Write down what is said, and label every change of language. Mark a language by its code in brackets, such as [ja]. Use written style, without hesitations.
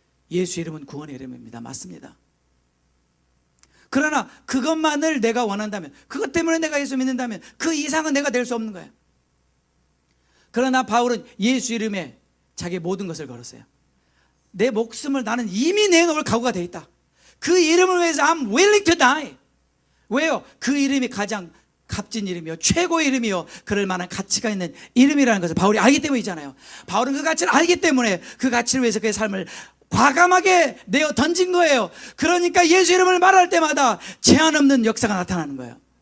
[ko] 예수 이름은 구원의 이름입니다. 맞습니다. 그러나 그것만을 내가 원한다면, 그것 때문에 내가 예수 믿는다면 그 이상은 내가 될 수 없는 거예요. 그러나 바울은 예수 이름에 자기의 모든 것을 걸었어요. 내 목숨을 나는 이미 내놓을 각오가 되어 있다. 그 이름을 위해서 [en] I'm willing to die. [ko] 왜요? 그 이름이 가장 값진 이름이요, 최고의 이름이요, 그럴 만한 가치가 있는 이름이라는 것을 바울이 알기 때문이잖아요. 바울은 그 가치를 알기 때문에 그 가치를 위해서 그의 삶을 과감하게 내어 던진 거예요. 그러니까 예수 이름을 말할 때마다 제한 없는 역사가 나타나는 거예요.